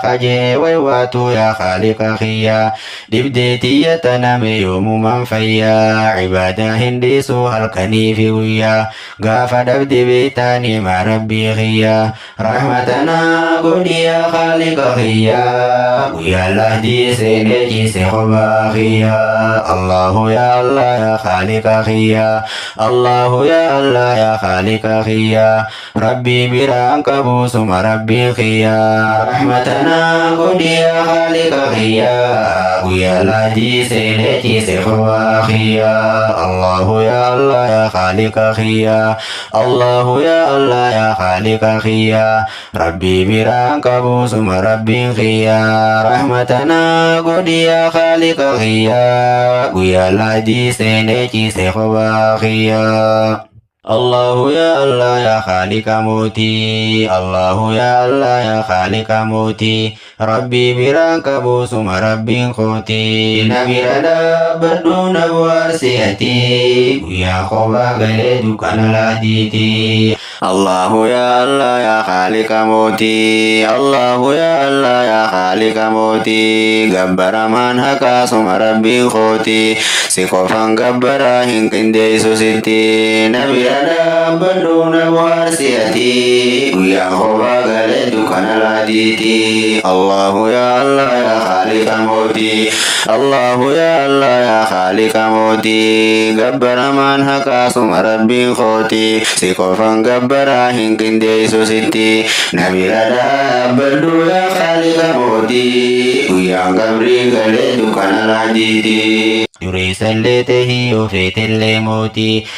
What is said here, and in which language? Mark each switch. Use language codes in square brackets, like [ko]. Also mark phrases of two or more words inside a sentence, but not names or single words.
[om] Kajee waywaatu [ar] يا خالق [om] khiyya. Dibdee tiyya tana mee yoomumaan fayya. Ibaadaa hin dhiisu halkanii fi guyya. Gaafa dhabde beektaanii maa Rabbii khiyya. Rahmatana godhi [ar] يا خالق [om] khiyya. Guyyaa laadii seenee ciise kophaa khiyya. [ar] الله يا الله يا خالق [om] khiyya. [ar] الله يا الله يا خالق [om] khiyya. Rabbi biraan qabu suma Rabbi khiyya. Rahmatana godhi [ar] يا خالق [om] khiyya. Guyyaa laadii seenee ciise kophaa khiyya. [ar] الله يا الله يا خالق [om] khiyya. [ar] الله يا الله يا خالق [om] khiyya. Rabbi biraan qabu suma Rabbi khiyya. Rahmatana godhi [ar] يا خالق [om] khiyya. Guyyaa laadii seenee ciise kophaa khiyya. [ar] الله يا الله يا خالق [om] moti. [ar] الله يا الله يا خالق [om] moti. Rabbi biraan qabu suma Rabbiin kooti. Na bira dhaabbadhu na bohaarsi ati. Guyyaa kophaa galee dukkana laatiiti. [ar] الله يا الله يا خالق [om] moti. [ar] الله يا الله يا خالق [om] moti. Gabbaramaan haqa suma Rabbiin kooti. Si qofaan gabbara hin qindeessu sitti. Na bira dhaabbadhu na bohaarsi ati. Guyyaa kophaa galee dukkana laatiiti. [ar] الله يا الله يا خالق [om] moti. [ar] الله يا الله يا خالق [om] moti. Gabbaramaan haqa suma Rabbiin kooti. Si qofaan gabbara hin qindeessu sitti. Na bira dhaabbadhu [ar] يا خالق [om] moti. Guyyaan gabrii galee dukkana laatiiti. Dureessallee tahii yoo feetellee mooti.